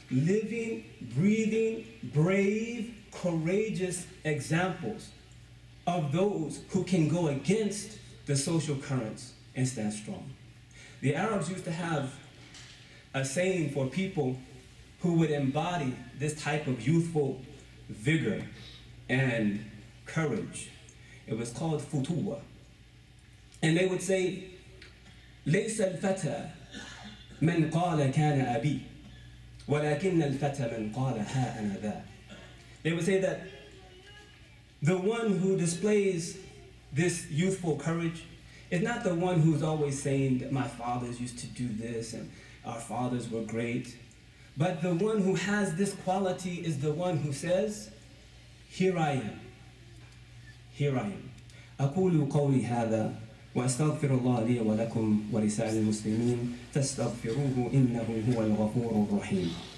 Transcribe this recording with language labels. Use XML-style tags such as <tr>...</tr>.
<en>Living, breathing, brave, courageous examples of those who can go against the social currents and stand strong. The Arabs used to have a saying for people who would embody this type of youthful vigor and courage. It was called futuwa. And they would say,</en> <ar>ليس الفتى من قال كان أبي ولكن الفتى من قال ها أنا ذا.</ar> <en>They would say that the one who displays this youthful courage is not the one who's always saying that my fathers used to do this and our fathers were great, but the one who has this quality is the one who says, here I am. Here I am.</en> <ar>أقول قولي هذا وأستغفر الله لي ولكم ولسائر المسلمين فاستغفروه إنه هو الغفور الرحيم.</ar>